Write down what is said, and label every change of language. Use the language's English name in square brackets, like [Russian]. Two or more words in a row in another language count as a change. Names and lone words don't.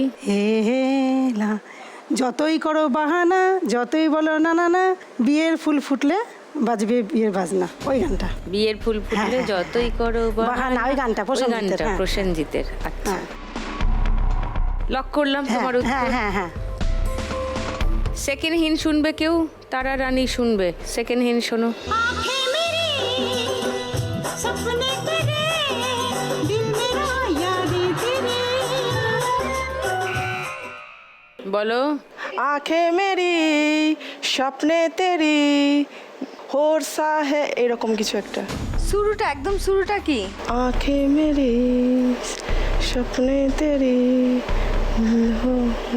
[Bangla] হেলা, যতই করো বাহানা, যতই বলো না না না, বিয়ের ফুল ফুটলে বাজবে বিয়ের বাজনা। ওই গানটা। বিয়ের ফুল ফুটলে হ্যাঁ, যতই করো বাহানা, ওই গানটা প্রসেনজিতের, হ্যাঁ। প্রসেনজিতের। আচ্ছা, হ্যাঁ লক করলাম তোমার হ্যাঁ উত্তর। হ্যাঁ হ্যাঁ। [English] second hint [Bangla] শুনবে কেউ? তারা রানী শুনবে। [English] second hint [Bangla] শোনো। [Hindi] आँखें मेरी सपने तेरे, दिल मेरा यादें तेरी। [Bangla] বলো। [Hindi] आँखें मेरी सपने तेरी होर सा है, [Bangla] এরকম কিছু একটা। শুরুটা একদম শুরুটা কি? [Hindi] आँखें मेरी सपने तेरी हो हो।